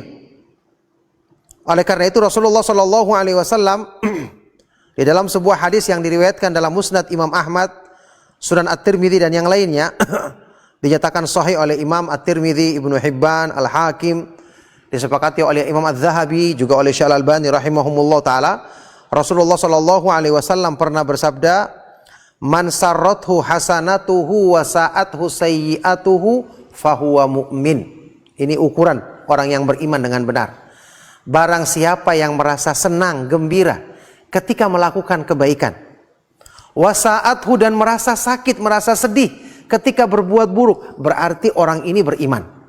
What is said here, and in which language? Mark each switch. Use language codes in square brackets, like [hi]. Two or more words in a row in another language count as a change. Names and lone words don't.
[id] Oleh karena itu Rasulullah Shallallahu Alaihi Wasallam di dalam sebuah hadis yang diriwayatkan dalam Musnad Imam Ahmad, Sunan At-Tirmidzi dan yang lainnya, dinyatakan sahih oleh Imam At-Tirmidzi, Ibnu Hibban, Al-Hakim, disepakati oleh Imam Az-Zahabi, juga oleh Syekh Al-Albani rahimahumullah taala. Rasulullah Shallallahu Alaihi Wasallam pernah bersabda, [ar] "من سرته حسنته وساءته سيئته فهو مؤمن." [id] Ini ukuran orang yang beriman dengan benar. Barang siapa yang merasa senang, gembira ketika melakukan kebaikan, wasa'athu dan merasa sakit, merasa sedih ketika berbuat buruk, berarti orang ini beriman.